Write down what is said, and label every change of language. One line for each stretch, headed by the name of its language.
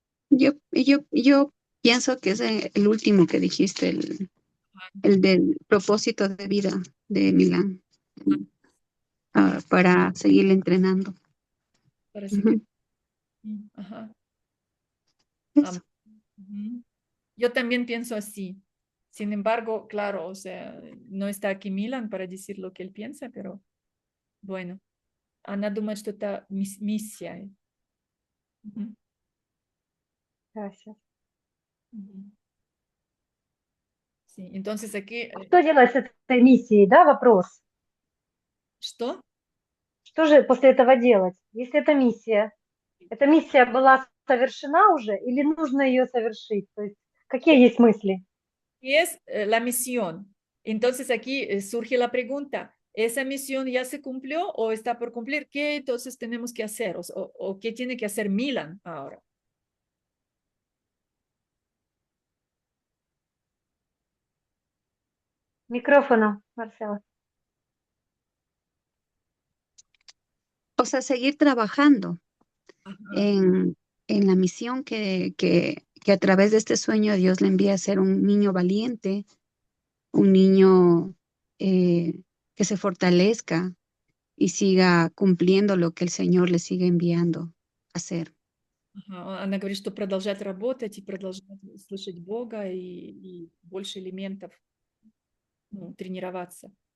Spanish: Yo pienso que es el último que dijiste, el del propósito de vida de Milán, para seguir entrenando. Para Ujú. seguir. Ajá. Eso. Yo también pienso así. Sin embargo, claro, o sea, no está aquí Milan para decir lo que él piensa, pero bueno.
Russian: Она думает, что это миссия.
Spanish: Gracias. Sí, entonces aquí...
Russian: Что делать с этой миссией, да, вопрос? Что? Что же после этого делать? Если это миссия, эта миссия была совершена уже или нужно ее совершить? То есть какие есть мысли?
Spanish: Y es la misión. Entonces aquí surge la pregunta, ¿esa misión ya se cumplió o está por cumplir? ¿Qué entonces tenemos que hacer? O qué tiene que hacer Milan ahora?
Russian: Микрофона, Марcela.
Spanish: O sea, seguir trabajando Ajá. en la misión que a través de este sueño Dios le envía a ser un niño valiente, un niño que se fortalezca y siga cumpliendo lo que el Señor le sigue enviando a hacer.
Russian: Ага, она говорит, что продолжать работать и продолжать слышать Бога и больше элементов, ну, тренироваться.